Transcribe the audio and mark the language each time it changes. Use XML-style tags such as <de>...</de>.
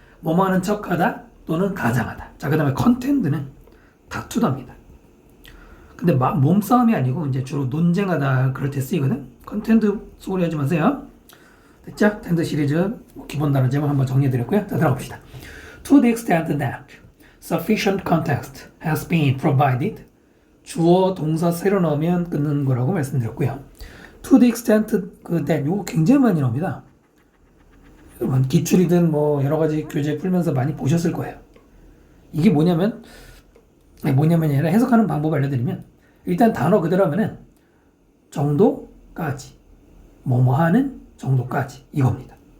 <ko>뭐뭐 하는 척하다 또는 가장하다. 자, 그다음에 contend는 다투다입니다. 근데 몸싸움이 아니고 이제 주로 논쟁하다 그럴 때 쓰이거든. contend 소리 하지 마세요. 됐죠? 텐드 시리즈 기본 단어 제목 한번 정리해드렸고요. 자, 들어갑시다.</ko> <en>To the extent that sufficient context has been provided.</en> <ko>주어 동사 새로 넣으면 끊는 거라고 말씀드렸고요.</ko> <en>To the extent that</en> <ko>요거 굉장히 많이 나옵니다. 여러분 기출이든 뭐 여러 가지 교재 풀면서 많이 보셨을 거예요. 이게 뭐냐면 아니라 해석하는 방법 알려드리면 일단 단어 그대로 하면은 정도까지 뭐뭐 하는 정도까지 이겁니다.</ko>